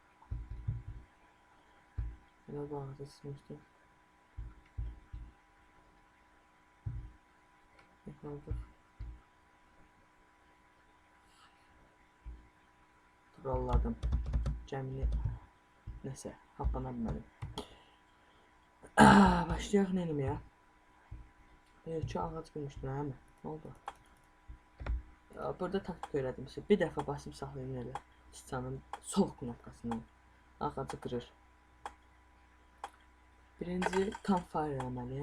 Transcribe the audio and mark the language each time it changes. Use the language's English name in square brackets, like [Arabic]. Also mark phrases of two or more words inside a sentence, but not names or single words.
[Turkish] Hele bu ağaca sınmıştım. Yakaladık. Trolladım. Cemili. Neyse. Kaplanabilmedim. [Azerbaijani] Başlayaq neyim ya? Ki ağac qırmışdım hə? Ne oldu? Burada taktik öyrədim sizə. Bir dəfə basıb saxlayın elə. Sıçanın sol knopkasını. Ağacı qırır. Birinci campfire eləməliyəm.